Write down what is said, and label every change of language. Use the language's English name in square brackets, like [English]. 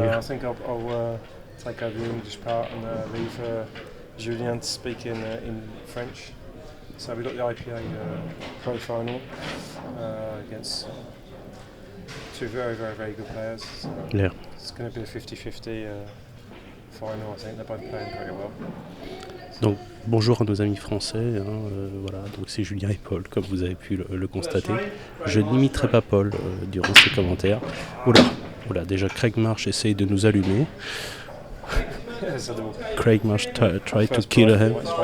[English] I think I'll take over the English part and leave Julien to speak in French. So we got the IPA Pro Final against two very, very, very good players. So Yeah. it's going to be a 50-50 final. I think they're both playing very well. [French] Donc bonjour à nos amis français, voilà, donc c'est Julien et Paul, comme vous avez pu le constater. Je n'imiterai pas Paul durant ses commentaires. Oula, déjà Craig Marsh essaye de nous allumer. [English] Craig Marsh try to kill him.